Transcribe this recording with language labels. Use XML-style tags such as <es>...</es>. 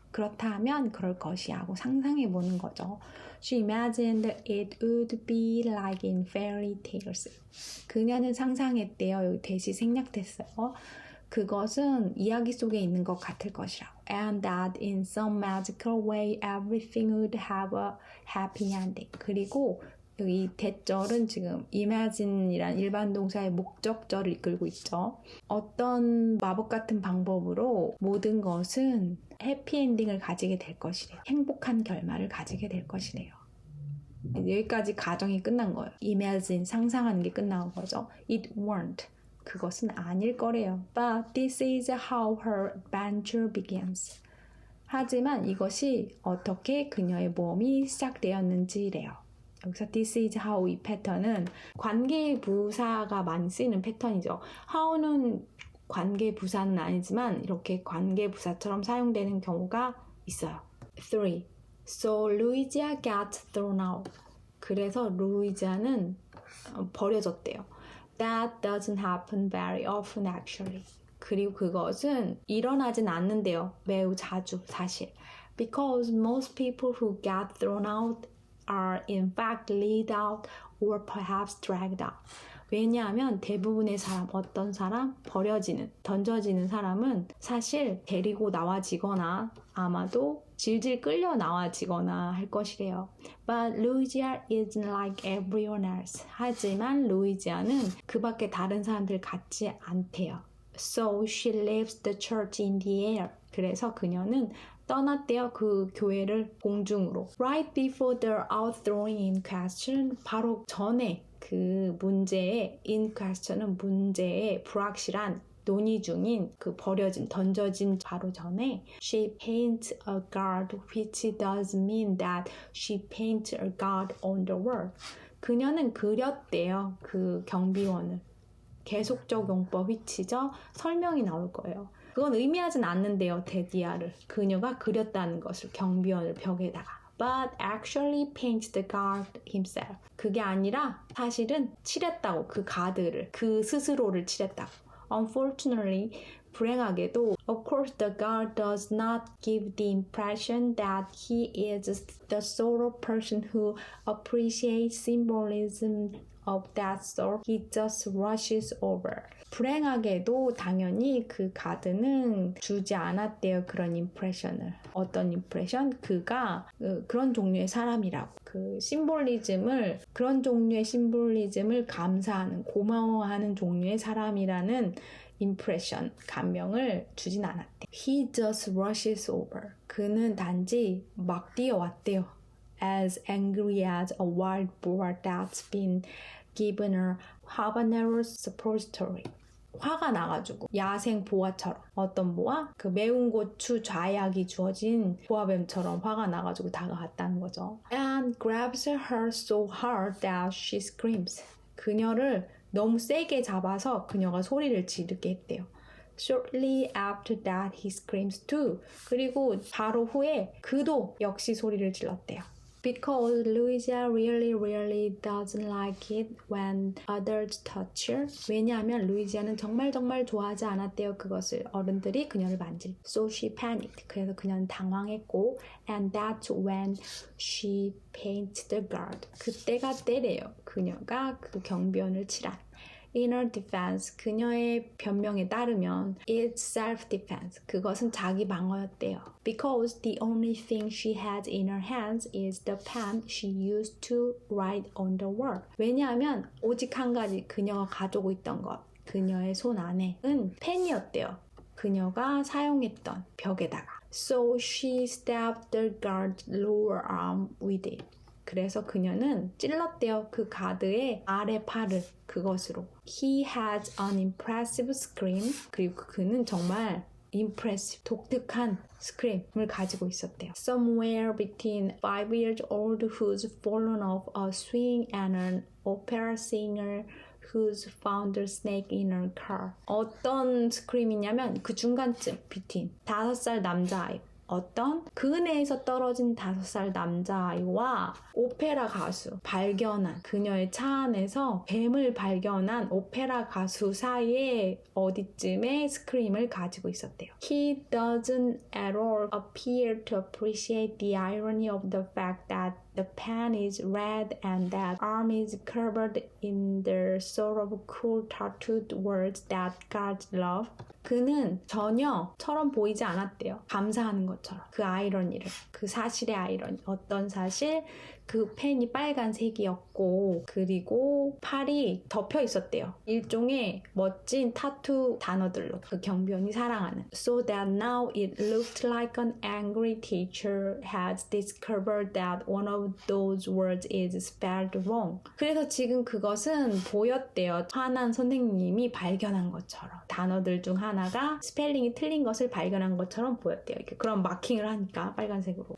<ko>그렇다면 그럴 것이 하고 상상해 보는 거죠.</ko> <en>She imagined it would be like in fairy tales.</en> <ko>그녀는 상상했대요. 여기 대시 생략됐어요. 그것은 이야기 속에 있는 것 같을 것이라고.</ko> <en>And that in some magical way everything would have a happy ending.</en> <ko>그리고 여기 대절은 지금 imagine이란 일반 동사의 목적절을 이끌고 있죠. 어떤 마법 같은 방법으로 모든 것은 해피엔딩을 가지게 될 것이래요. 행복한 결말을 가지게 될 것이래요. 여기까지 가정이 끝난 거예요. imagine, 상상하는 게 끝난 거죠.</ko> <en>It won't.</en> <ko>그것은 아닐 거래요.</ko> <en>But this is how her adventure begins.</en> <ko>하지만 이것이 어떻게 그녀의 모험이 시작되었는지래요. 여기서 this is how 이 패턴은 관계부사가 많이 쓰이는 패턴이죠. how는 관계부사는 아니지만 이렇게 관계부사처럼 사용되는 경우가 있어요. 3.</ko> <en>So Louisa got thrown out.</en> <ko>그래서 루이지아는 버려졌대요.</ko> <en>That doesn't happen very often actually.</en> <ko>그리고 그것은 일어나진 않는데요. 매우 자주 사실.</ko> <en>Because most people who get thrown out are in fact laid out or perhaps dragged out.</en> <ko>왜냐하면 대부분의 사람, 어떤 사람, 버려지는, 던져지는 사람은 사실 데리고 나와지거나 아마도 질질 끌려 나와지거나 할 것이래요.</ko> <en>But Louisa isn't like everyone else.</en> <ko>하지만 루이지아는 그 밖에 다른 사람들 같지 않대요.</ko> <en>So she leaves the church in the air.</en> <ko>그래서 그녀는 떠났대요. 그 교회를 공중으로.</ko> <en>Right before the outthrowing in question,</en> <ko>바로 전에 그 문제의 in question은 문제의 불확실한 논의 중인 그 버려진, 던져진 바로 전에</ko> <en>she paints a guard which does mean that she paints a guard on the wall.</en> <ko>그녀는 그렸대요. 그 경비원을. 계속적 용법 which죠. 설명이 나올 거예요. 그건 의미하진 않는데요. 데디아를. 그녀가 그렸다는 것을 경비원을 벽에다가.</ko> <en>But actually paints the guard himself.</en> <ko>그게 아니라 사실은 칠했다고. 그 가드를. 그 스스로를 칠했다고.</ko> <en>Unfortunately,</en> <ko>불행하게도</ko> <en>of course the guard does not give the impression that he is the sort of person who appreciates symbolism of that sort. He just rushes over.</en> <ko>불행하게도 당연히 그 가드는 주지 않았대요. 그런 임프레션을. 어떤 임프레션? 그가 그런 종류의 사람이라고. 그 심볼리즘을, 그런 종류의 심볼리즘을 감사하는, 고마워하는 종류의 사람이라는 임프레션, 감명을 주진 않았대.</ko> <en>He just rushes over.</en> <ko>그는 단지 막 뛰어왔대요.</ko> <en>As angry as a wild boar that's been given a habanero suppository.</en> <ko>화가 나가지고 야생 보아처럼. 어떤 보아? 그 매운 고추 좌약이 주어진 보아뱀처럼 화가 나가지고 다가갔다는 거죠.</ko> <en>And grabs her so hard that she screams.</en> <ko>그녀를 너무 세게 잡아서 그녀가 소리를 지르게 했대요.</ko> <en>Shortly after that he screams too.</en> <ko>그리고 바로 후에 그도 역시 소리를 질렀대요.</ko> <en>Because Louisa really doesn't like it when others touch her.</en> <ko>왜냐하면 루이지아는 정말 좋아하지 않았대요. 그것을 어른들이 그녀를 만질.</ko> <en>So she panicked.</en> <ko>그래서 그녀는 당황했고</ko> <en>and that's when she painted the guard.</en> <ko>그때가 때래요. 그녀가 그 경비원을 칠한.</ko> <en>In her defense,</en> <ko>그녀의 변명에 따르면</ko> <en>it's self-defense.</en> <ko>그것은 자기 방어였대요.</ko> <en>Because the only thing she had in her hands is the pen she used to write on the wall.</en> <ko>왜냐하면 오직 한 가지 그녀가 가지고 있던 것, 그녀의 손 안에는 펜이었대요. 그녀가 사용했던 벽에다가.</ko> <en>So she stabbed the guard's lower arm with it.</en> <ko>그래서 그녀는 찔렀대요. 그 가드의 아래 팔을 그것으로.</ko> <en>He had an impressive scream.</en> <ko>그리고 그는 정말 impressive, 독특한 scream을 가지고 있었대요.</ko> <en>Somewhere between 5 years old who's fallen off a swing and an opera singer who's found a snake in her car.</en> <ko>어떤 스크림이냐면 그 중간쯤 between 5살 남자아이 어떤 그네에서 떨어진 5살 남자아이와 오페라 가수 발견한 그녀의 차 안에서 뱀을 발견한 오페라 가수 사이에 어디쯤에 스크림을 가지고 있었대요.</ko> <en>He doesn't at all appear to appreciate the irony of the fact that the pen is red and that arm is covered in the sort of cool tattooed words that God love.</en> <ko>그는 전혀처럼 보이지 않았대요. 감사하는 것처럼. 그 아이러니를. 그 사실의 아이러니. 어떤 사실? 그 펜이 빨간색이었고 그리고 팔이 덮여 있었대요. 일종의 멋진 타투 단어들로 그 경비원이 사랑하는.</ko> <en>So that now it looked like an angry teacher has discovered that one of those words is spelled wrong.</en> <ko>그래서 지금 그것은 보였대요. 화난 선생님이 발견한 것처럼. 단어들 중 하나가 스펠링이 틀린 것을 발견한 것처럼 보였대요. 이렇게 그런 마킹을 하니까 빨간색으로.</ko>